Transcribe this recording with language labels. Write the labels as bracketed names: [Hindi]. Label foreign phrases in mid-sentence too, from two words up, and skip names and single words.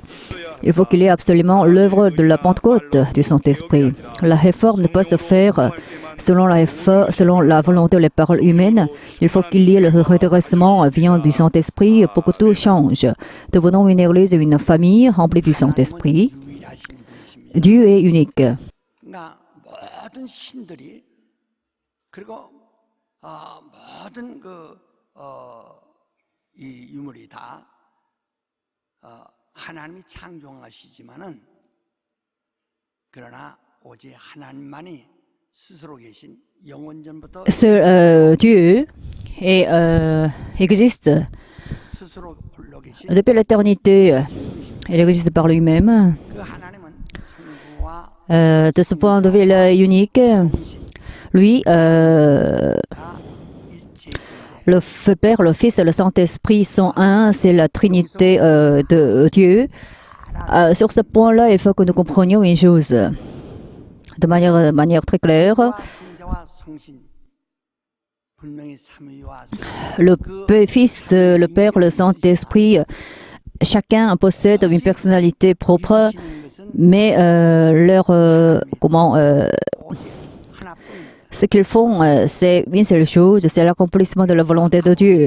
[French] Il faut qu'il y ait absolument l'œuvre de la Pentecôte du Saint-Esprit. La réforme ne peut se faire selon la volonté ou les paroles humaines. Il faut qu'il y ait le redressement vient du Saint-Esprit pour que tout change. Devenons une Église et une famille remplie du Saint-Esprit. Dieu est unique. [Korean] 그러니까 모든 신들이 그리고 모든 이 유물이 다 하나님이 창조하시지만은 그러나 오직 하나님만이 스스로 계신 영원전부터 [French] Dieu existe [Korean] 스스로 홀로 계신 [French] depuis l'éternité. Il existe par lui-même. [Korean] 그 하나님은 성부와 [French] De ce point de vue, il est unique. Lui, le Père, le Fils et le Saint-Esprit sont un, c'est la Trinité de Dieu. Sur ce point-là, il faut que nous comprenions une chose de manière très claire. [Korean] 성자와 성신 분명히 삼위와 [French] Le Fils, le Père, le Saint-Esprit, chacun possède une personnalité propre, mais ce qu'ils font, c'est une seule chose, c'est l'accomplissement de la volonté de Dieu.